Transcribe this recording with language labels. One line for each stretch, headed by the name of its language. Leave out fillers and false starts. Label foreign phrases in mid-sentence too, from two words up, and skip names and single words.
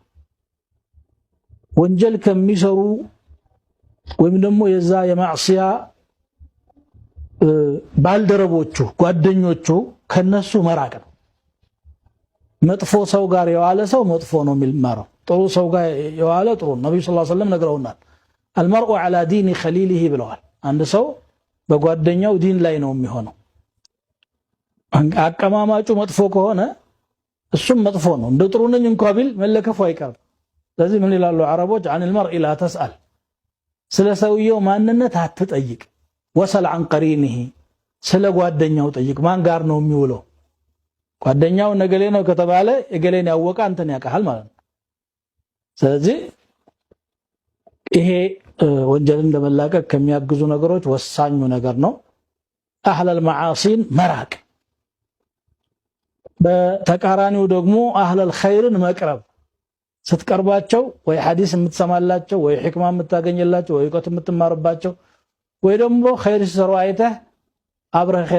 Amharic: ወንጀል ከሚሰሩ ወይም ደግሞ የዛ የማዕሲያ ባልደረቦቹ ጓደኞቹ ከነሱ መራቅ ነው። መጥፎ ሰው ጋር የዋለ ሰው መጥፎ ነው የሚማረው፣ ጥሩ ሰው ጋር የዋለ ጥሩ ነው። ነብዩ
Arabic: صلى الله عليه وسلم
Amharic: ነግረውናል።
Arabic: المرء على دين خليله
Amharic: ብለዋል። አንድ ሰው በጓደኛው ዲን ላይ ነው የሚሆነው። አቀማማጩ መጥፎ ከሆነ እሱም መጥፎ ነው። እንደ ጥሩ ነኝ እንኳን ቢል መለከፉ አይቀርም። ስለዚህ ምን ይላሉ አረቦች?
Arabic: عن المرء لا تسأل፣
Amharic: ስለ ሰውየው ማንነት አትጠይቅ።
Arabic: وسل عن قرينه፣
Amharic: ስለ ጓደኛው ጠይቅ። ማን ጋር ነው የሚውለው? ጓደኛው ነገሌ ነው ከተባለ እገሌን ያወቀ አንተን ያውቃል ማለት ነው። ስለዚህ ይሄ ወንጀልን ለመላቀቅ ከሚያግዙ ነገሮች ወሳኙ ነገር ነው።
Arabic: أهل المعاصي
Amharic: መራቅ፣ በተቃራኒው ደግሞ
Arabic: أهل الخير
Amharic: መቅረብ። ስትቀርባቸው ወይ ሐዲስ የምትሰማላቸው ወይ ሕክማ የምታገኝላቸው ወይ እውቀት የምትማርባቸው ወይ ደግሞ ኸይር ሲሰሩ አይተህ አብረህ ኸይር